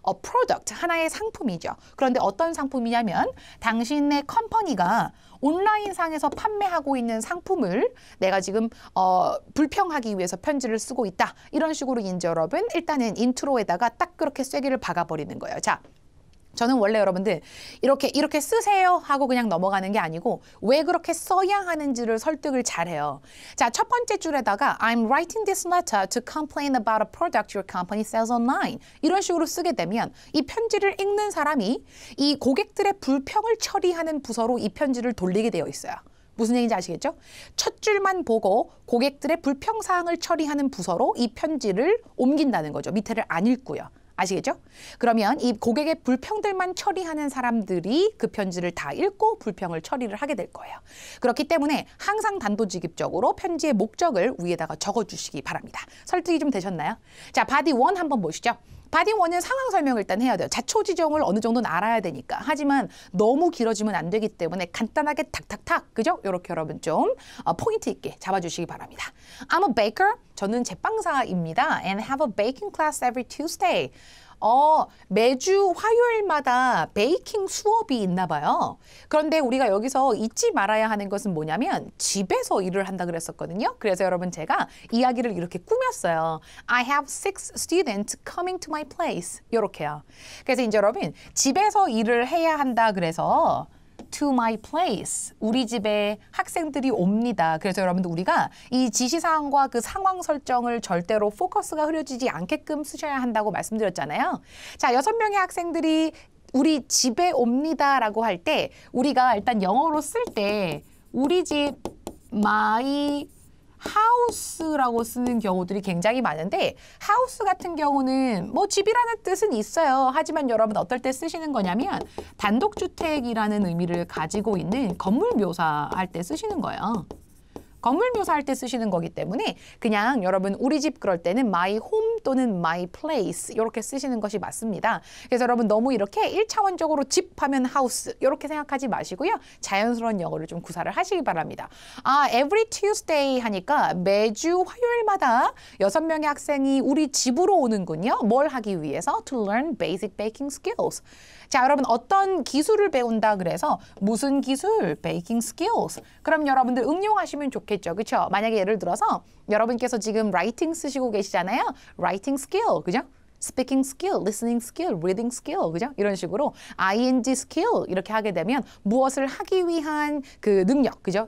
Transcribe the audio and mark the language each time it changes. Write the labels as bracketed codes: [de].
[ko] 프로덕트, 하나의 상품이죠. 그런데 어떤 상품이냐면 당신의 컴퍼니가 온라인상에서 판매하고 있는 상품을 내가 지금 불평하기 위해서 편지를 쓰고 있다. 이런 식으로 이제 여러분 일단은 인트로에다가 딱 그렇게 쐐기를 박아버리는 거예요. 자, 저는 원래 여러분들 이렇게 쓰세요 하고 그냥 넘어가는 게 아니고 왜 그렇게 써야 하는지를 설득을 잘해요. 자, 첫 번째 줄에다가 [en] I'm writing this letter to complain about a product your company sells online. [ko] 이런 식으로 쓰게 되면 이 편지를 읽는 사람이 이 고객들의 불평을 처리하는 부서로 이 편지를 돌리게 되어 있어요. 무슨 얘기인지 아시겠죠? 첫 줄만 보고 고객들의 불평사항을 처리하는 부서로 이 편지를 옮긴다는 거죠. 밑에를 안 읽고요. 아시겠죠? 그러면 이 고객의 불평들만 처리하는 사람들이 그 편지를 다 읽고 불평을 처리를 하게 될 거예요. 그렇기 때문에 항상 단도직입적으로 편지의 목적을 위에다가 적어주시기 바랍니다. 설득이 좀 되셨나요? 자, 바디 1 한번 보시죠. 바디 1은 상황 설명을 일단 해야 돼요. 자초지종을 어느 정도는 알아야 되니까. 하지만 너무 길어지면 안 되기 때문에 간단하게 탁탁탁, 그죠? 이렇게 여러분 좀 포인트 있게 잡아주시기 바랍니다. [en] I'm a baker. [ko] 저는 제빵사입니다. [en] And have a baking class every Tuesday. [ko] 매주 화요일마다 베이킹 수업이 있나 봐요. 그런데 우리가 여기서 잊지 말아야 하는 것은 뭐냐면 집에서 일을 한다 그랬었거든요. 그래서 여러분 제가 이야기를 이렇게 꾸몄어요. [en] I have 6 students coming to my place. [ko] 이렇게요. 그래서 이제 여러분 집에서 일을 해야 한다 그래서 [en] to my place. [ko] 우리 집에 학생들이 옵니다. 그래서 여러분들 우리가 이 지시사항과 그 상황 설정을 절대로 포커스가 흐려지지 않게끔 쓰셔야 한다고 말씀드렸잖아요. 자, 6명의 학생들이 우리 집에 옵니다라고 할 때 우리가 일단 영어로 쓸 때 우리 집 [en] my house [ko] 라고 쓰는 경우들이 굉장히 많은데 house 같은 경우는 뭐 집이라는 뜻은 있어요. 하지만 여러분 어떨 때 쓰시는 거냐면 단독주택이라는 의미를 가지고 있는 건물 묘사할 때 쓰시는 거예요. 건물 묘사할 때 쓰시는 거기 때문에 그냥 여러분 우리 집 그럴 때는 [en] my home [ko] 또는 [en] my place [ko] 이렇게 쓰시는 것이 맞습니다. 그래서 여러분 너무 이렇게 1차원적으로 집 하면 house 이렇게 생각하지 마시고요. 자연스러운 영어를 좀 구사를 하시기 바랍니다. [en] every Tuesday [ko] 하니까 매주 화요일마다 6명의 학생이 우리 집으로 오는군요. 뭘 하기 위해서? [en] To learn basic baking skills. [ko] 자, 여러분 어떤 기술을 배운다 그래서 무슨 기술? [en] Baking skills. [ko] 그럼 여러분들 응용하시면 좋겠죠. 그렇죠? 만약에 예를 들어서 여러분께서 지금 writing 쓰시고 계시잖아요. [en] writing skill. [ko] 그죠? [en] speaking skill, listening skill, reading skill, 그죠? [ko] 이런 식으로 ing skill 이렇게 하게 되면 무엇을 하기 위한 그 능력, 그죠?